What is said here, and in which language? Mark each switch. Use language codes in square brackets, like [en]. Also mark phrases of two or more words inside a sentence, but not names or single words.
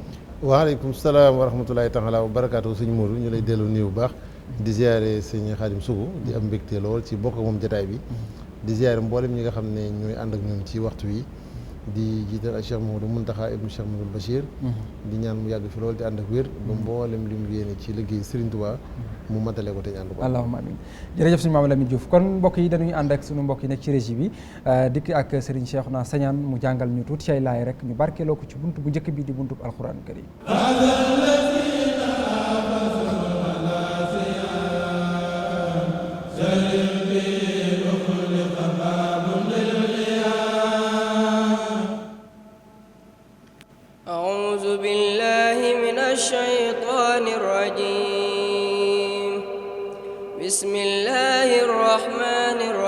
[ar] وعليكم السلام ورحمة الله تعالى وبركاته [wo] sëñ Modou ñu lay dellu nuyu bu baax di ziare sëñ Xaadim Sougou di am mbégte lool ci bokk ak moom jotaay bi di ziare mboolem ñi nga xam ne ñooy ànd ak ñun ci waxtu wi di jiital ak Cheikh Mouhamadou Mountakha ibnu Cheikh Mouhamadou Bachir di ñaan mu yàgg fi lool di ànd ak wér ba mboolem li mu yéene ci liggéey Serigne Touba mu matale ko te ñu ànd ko [ar] اللهم آمين [wo] jërëjëf suñu maam Lamine Diouf kon mbokk yi dañuy ànd ak suñu mbokk yi nekk ci régie bi dikk ak Serigne Cheikhouna Sagnane mu jàngal ñu tuuti ci ay laay rek ñu barkeeloo ko ci buntu bu njëkk bi di buntu [ar] القرآن الكريم أعوذ بالله من الشيطان الرجيم بسم الله الرحمن